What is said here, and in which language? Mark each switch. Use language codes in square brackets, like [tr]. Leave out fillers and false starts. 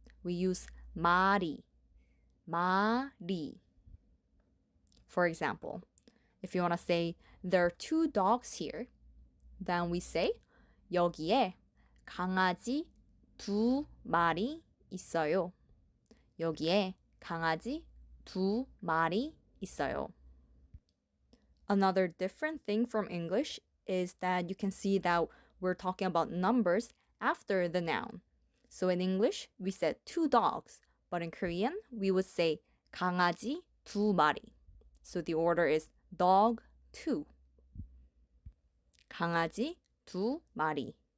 [en] We use 마리. 마리. For example, if you want to say there are 2 dogs here, then we say [ko] 여기에 강아지 2마리 있어요. 여기에 강아지 2마리 있어요. [en] Another different thing from English is that you can see that we're talking about numbers after the noun. So in English, we said 2 dogs, but in Korean, we would say [ko] 강아지 2마리. [en] So the order is dog 2. [ko] 강아지 2마리.